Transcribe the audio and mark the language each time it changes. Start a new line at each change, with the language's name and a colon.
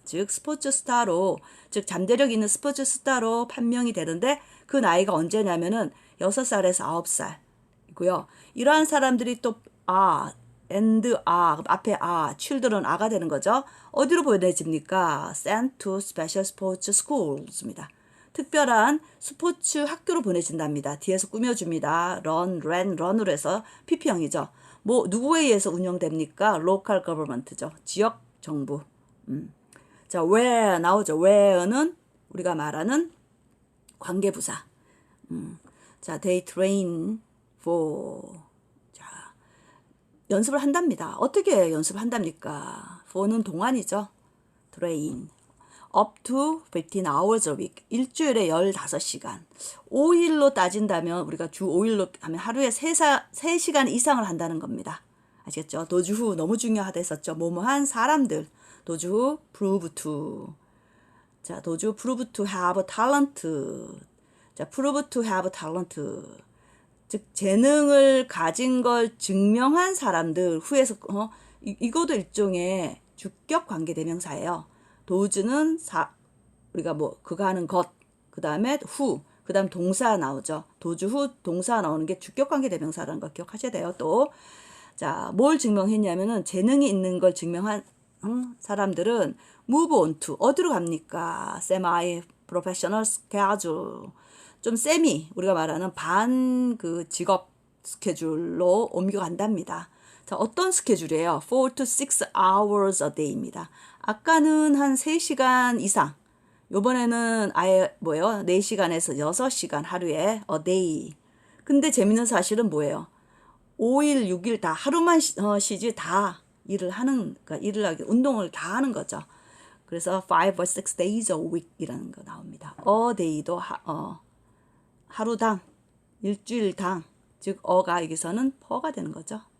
Korean: 즉 스포츠 스타로, 즉 잠재력 있는 스포츠 스타로 판명이 되는데 그 나이가 언제냐면은 6살에서 9살이고요. 이러한 사람들이 또 and 앞에 children 가 되는 거죠. 어디로 보내집니까?
English: Sent to special sports schools.입니다.
Korean: 특별한 스포츠 학교로 보내진답니다. 뒤에서 꾸며줍니다. run으로 해서 PP형이죠. 뭐 누구에 의해서 운영됩니까? local government죠. 지역 정부. 자, where 나오죠. where는 우리가 말하는 관계부사. 자,
English: they train for.
Korean: 자, 연습을 한답니다. 어떻게 연습을 한답니까? for는 동안이죠.
English: train. up to 15 hours a week.
Korean: 일주일에 15시간. 5일로 따진다면 우리가 주 5일로 하면 하루에 3시간 이상을 한다는 겁니다. 아시겠죠? 도주후 너무 중요하다 했었죠. 뭐뭐한 사람들.
English: 도주후 prove to.
Korean: 자, 도주
English: prove to have talent. 자, prove to have talent.
Korean: 즉 재능을 가진 걸 증명한 사람들 후에서 이것도 일종의 주격 관계 대명사예요. 도주는 우리가 뭐 그가 하는 것, 그 다음에 후, 그 다음 동사 나오죠. 도주 후 동사 나오는 게 주격 관계 대명사라는 거 기억하셔야 돼요. 또 자, 뭘 증명했냐면은 재능이 있는 걸 증명한 사람들은
English: move on to
Korean: 어디로 갑니까?
English: semi professional schedule.
Korean: 좀 세미 우리가 말하는 반 그 직업 스케줄로 옮겨간답니다. 자, 어떤 스케줄이에요?
English: 4 to 6 hours a day입니다.
Korean: 아까는 한 3시간 이상. 요번에는 아예 뭐예요? 4시간에서 6시간 하루에 a day. 근데 재밌는 사실은 뭐예요? 5일, 6일 다 하루만 쉬지 다 일을 하는, 그러니까 일을 하기, 운동을 다 하는 거죠. 그래서
English: 5 or 6 days a week
Korean: 이라는 거 나옵니다. a day도 하루당, 일주일당, 즉 어가 여기서는 퍼가 되는 거죠.